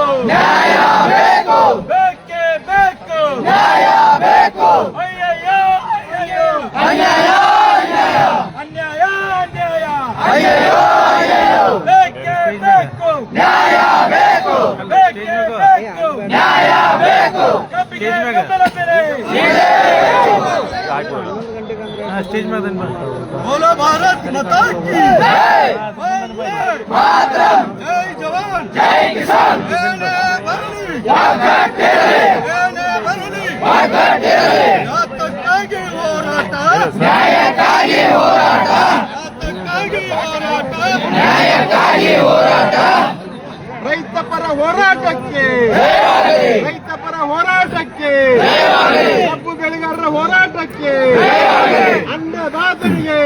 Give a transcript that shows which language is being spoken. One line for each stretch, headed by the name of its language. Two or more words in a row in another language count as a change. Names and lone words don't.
Kannada: ನ್ಯಾಯ ಬೇಕು ಬೇಕೇ ಬೇಕು ನ್ಯಾಯ ಬೇಕು ಅಯ್ಯಯ್ಯೋ ಅಯ್ಯಯ್ಯೋ ಅನ್ಯಾಯ ಅನ್ಯಾಯ ಅನ್ಯಾಯ ಅಯ್ಯಯ್ಯೋ ಅಯ್ಯಯ್ಯೋ ಬೇಕೇ ಬೇಕು ನ್ಯಾಯ ಬೇಕು ಬೇಕೇ ಬೇಕು ನ್ಯಾಯ ಬೇಕು ಕಬ್ಬಿಗೆ ಬೆಂಬಲ ಬೆಲೆ
Hindi: स्टेज में बोलो भारत माता की जय मातरम जय जवान जय किसान
Kannada: ಏನೇ ಬರಲಿ ಏನೇ ಬರಲಿ ಯಾತಕ್ಕಾಗಿ ಹೋರಾಟ ನ್ಯಾಯಕ್ಕಾಗಿ ಹೋರಾಟ ಯಾತಕ್ಕಾಗಿ ಹೋರಾಟ ನ್ಯಾಯಕ್ಕಾಗಿ ಹೋರಾಟ ರೈತ ಪರ ಹೋರಾಟಕ್ಕೆ ರೈತ ಪರ ಹೋರಾಟಕ್ಕೆ ಕಬ್ಬು ಬೆಳೆಗಾರರ ಹೋರಾಟಕ್ಕೆ ಅನ್ನದಾತನಿಗೆ